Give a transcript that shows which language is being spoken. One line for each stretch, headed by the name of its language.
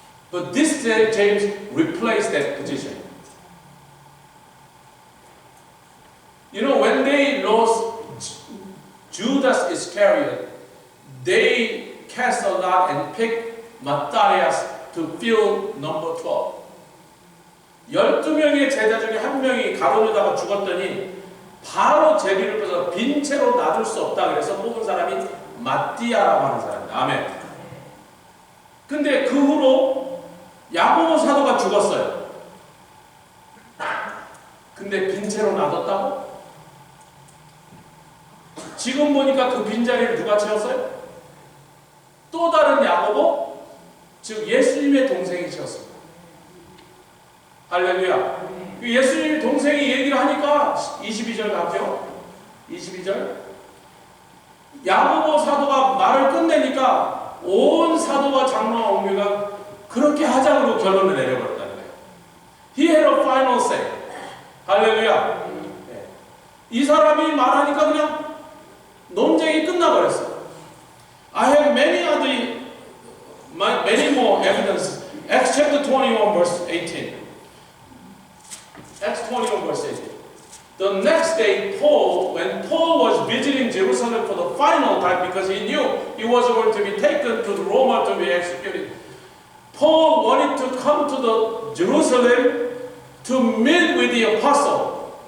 English: But this James replaced that position. You know, when they lost Judas Iscariot, they cast a lot and picked Matthias to fill number 12.
Korean: 12명의 제자 중에 한 명이 가룟유다가 죽었더니 바로 제비를 빼서 빈 채로 놔둘 수 없다 그래서 뽑은 사람이 마띠아라고 하는 사람입니다. 아멘. 근데 그 후로 야고보 사도가 죽었어요. 근데 빈 채로 놔뒀다고? 지금 보니까 그 빈자리를 누가 채웠어요? 또 다른 야고보? 즉 예수님의 동생이 채웠습니다. 할렐루야. 예수님의 동생이 얘기를 하니까 22절 가죠. 22절. 야고보 사도가 말을 끝내니까 온 사도와 장로와 옹교가 그렇게 하자고 결론을 내려버렸다는 거예요.
English: He had a final say. 할렐루야.
Korean: 이 사람이 말하니까 그냥 논쟁이 끝나버렸어.
English: I have many more evidence. Acts chapter 21 verse 18. Acts 21 verse 8. The next day, when Paul was visiting Jerusalem for the final time, because he knew he was going to be taken to Rome to be executed, Paul wanted to come to the Jerusalem to meet with the apostle.